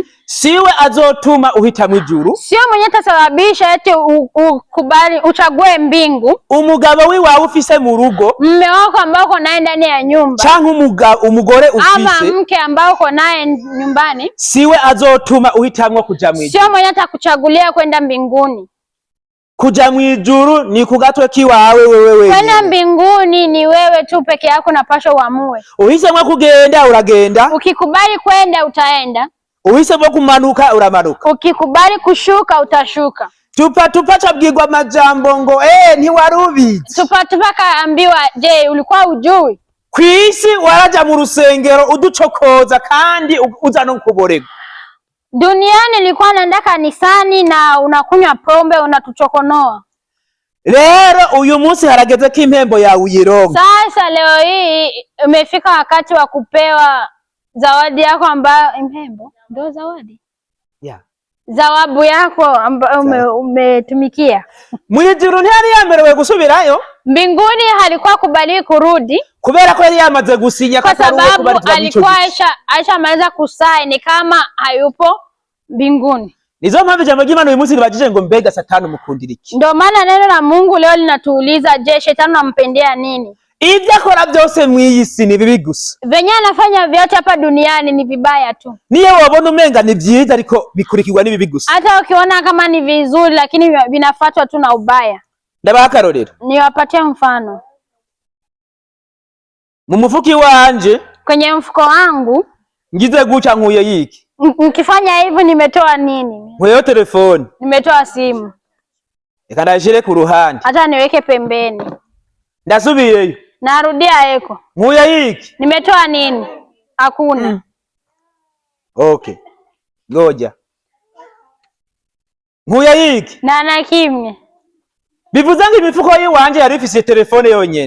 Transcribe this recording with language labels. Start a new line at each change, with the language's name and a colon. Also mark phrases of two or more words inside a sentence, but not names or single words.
Rundi: siwe azotuma uhita mwijuru.
Swahili: Sio mwenye tasababisha eti ukubali uchague mbingu.
Rundi: Umugabo wiwawe ufise mu rugo,
Swahili: mume wako ambao uko naye ndani ya nyumba,
Rundi: canke umugore ufise,
Swahili: ama mke ambao uko naye nyumbani,
Rundi: siwe azotuma uhitamwo kuja mwijuru.
Swahili: Sio mwenye atakuchagulia kwenda mbinguni.
Rundi: Kuja mwijuru ni kugatwe kiwawe wewe.
Swahili: Kwenda mbinguni ni wewe tu peke yako, napaswa uamue.
Rundi: Uhisemwo kugenda uragenda.
Swahili: Ukikubali kwenda utaenda.
Rundi: Uhisemwo kumanuka uramanuka.
Swahili: Ukikubali kushuka utashuka.
Rundi: Tupa cabwirwa amajambo ngo ntiwarubizi.
Swahili: Tupa kaambiwa, je, ulikuwa ujui?
Rundi: Kwisi waraja mu rusengero uducokoza kandi uza no kuborerwa.
Swahili: Duniani nilikuwa naenda kanisani na unakunywa pombe, unatuchokonoa.
Rundi: Lero uyu munsi harageze ko impembo yawe uyironka.
Swahili: Sasa leo hii umefika wakati wa kupewa zawadi yako ambayo impembo ndio zawadi. Yeah. Zawabu yako ambayo umetumikia.
Rundi: Mwijuru ntiyari yamerewe gusubirayo.
Swahili: Mbinguni halikuwa kubali kurudi.
Rundi: Kubera ko yari yamaze gusinya
Swahili: kwa sababu alikuwa Aisha maliza kusaini kama hayupo mbinguni.
Rundi: Nizo mpamvu jambo ry'Imana uyu munsi ribajije ngo mbega Satani mukundira iki?
Swahili: Ndio maana neno la Mungu leo linatuuliza, je, Shetani anampendea nini?
Rundi: Ibyo akora byose mw'iyi si ni bibi gusa.
Swahili: Venye anafanya vyote hapa duniani ni vibaya tu.
Rundi: Niyo wabona umenga ni byiza ariko bikurikirwa ni bibi gusa.
Swahili: Hata ukiona kama ni vizuri lakini vinafuatwa tu na ubaya.
Rundi: Ndabaha akarorero.
Swahili: Niwapatie mfano.
Rundi: Mu mufuki wanje,
Swahili: kwenye mfuko wangu,
Rundi: ngize guca nkuye yiki.
Swahili: Nikifanya hivyo nimetoa nini?
Rundi: Nkuye telefoni.
Swahili: Nimetoa simu.
Rundi: Eka ndashire ku ruhande.
Swahili: Hata niweke pembeni.
Rundi: Ndasubiyeyo.
Swahili: Narudia eko.
Rundi: Nkuye yiki.
Swahili: Nimetoa nini? Hakuna. Okay. Ngoja.
Rundi: Nkuye yiki. Na kimwe. Bivuze ngo imifuko yiwanje yari ifise telefone yonyene.